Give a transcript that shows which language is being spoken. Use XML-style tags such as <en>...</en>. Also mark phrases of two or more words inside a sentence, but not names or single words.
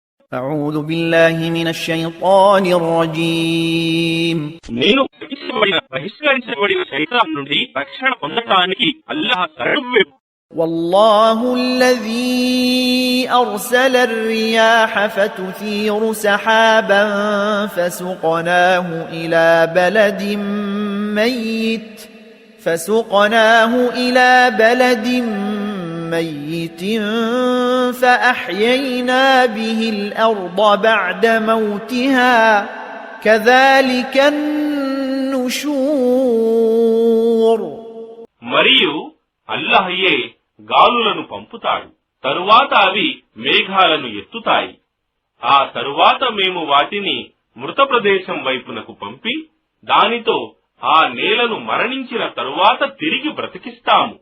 <ar>أعوذ بالله من الشيطان الرجيم</ar> <te>నేను బహిష్కరించబడిన శైతాన్ నుండి రక్షణ పొందటానికి అల్లాహ్ శరణు.</te> <ar>والله الذي أرسل الرياح فتثير سحابا فسقناه إلى بلد ميت فأحيينا به الأرض بعد موتها كذلك النشور.</ar> <te>మరియు అల్లాహయే గాలులను పంపుతాడు, తరువాత అవి మేఘాలను ఎత్తుతాయి. ఆ తరువాత మేము వాటిని మృత ప్రదేశం వైపునకు పంపి దానితో ఆ నేలను మరణించిన తరువాత తిరిగి బ్రతికిస్తాము.</te>